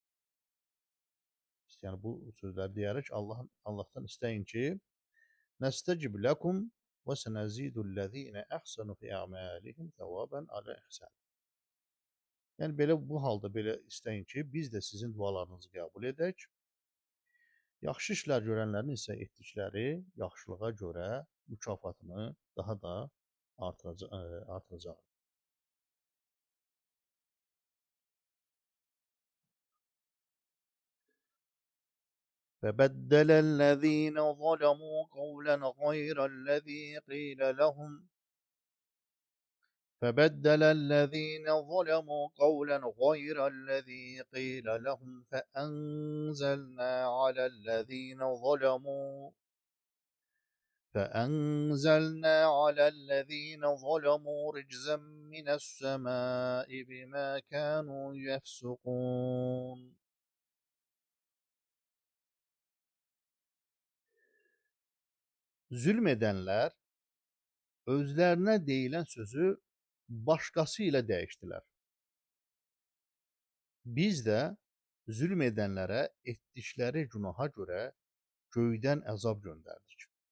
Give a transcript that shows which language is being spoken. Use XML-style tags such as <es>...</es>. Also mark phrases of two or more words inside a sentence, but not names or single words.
<az>Yəni bu sözləri deyərək Allahdan istəyin ki,</az> <ar>نستجب لكم وسنزيد الذين أحسنوا في أعمالهم ثوابا على إحسان.</ar> <az>Yəni belə bu halda belə istəyin ki, biz də sizin dualarınızı qəbul edək. Yaxşı işlər görənlərin isə etdikləri yaxşılığa görə mükafatını daha da artıracaq.</az> <ar>فبدل الذين ظلموا قولا غير الذي قيل لهم فأنزلنا على الذين ظلموا رجزا من السماء بما كانوا يفسقون.</ar> <az>Zülm edənlər özlərinə deyilən sözü başqası ilə dəyişdilər. Biz də zülm edənlərə etdikləri günaha görə göydən əzab göndərdik.</az>